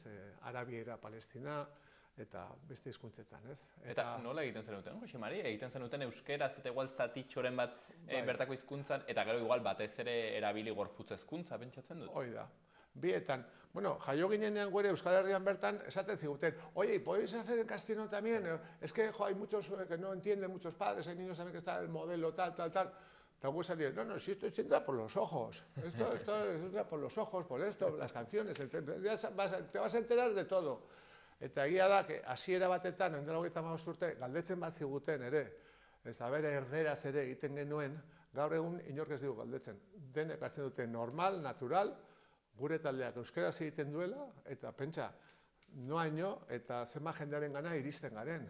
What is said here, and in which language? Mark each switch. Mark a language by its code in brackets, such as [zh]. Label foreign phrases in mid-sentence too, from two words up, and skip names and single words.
[eu] Arabiera, Palestina eta beste hizkuntzetan, ez? Eta nola egiten zenuten, Jose Mari? Egiten zenuten euskeraz eta igual zatitxoren bat bertako hizkuntzan, eta gero igual batez ere erabili gorputz hizkuntza pentsatzen dut? Hoi da. Bietan, jaio ginenean gure Euskal Herrian bertan esaten ziguten, [es] oye, ¿podéis hacer en castellano también? Es que hay muchos que no entienden, muchos padres, hay niños también que está el modelo tal. Luego salía, no, si esto entra por los ojos, esto entra por los ojos, por esto, las canciones, te vas a enterar de todo. [eu] Eta egia da, hasiera batetan, ondela 35 urte, galdetzen bat ziguten ere, ez abere erderaz ere egiten genuen, gaur egun inork ez digu galdetzen. Denek hartzen dute normal, natural, gure taldeak euskeraz egiten duela, eta pentsa, noaino eta zenba jendearen gana iristen garen.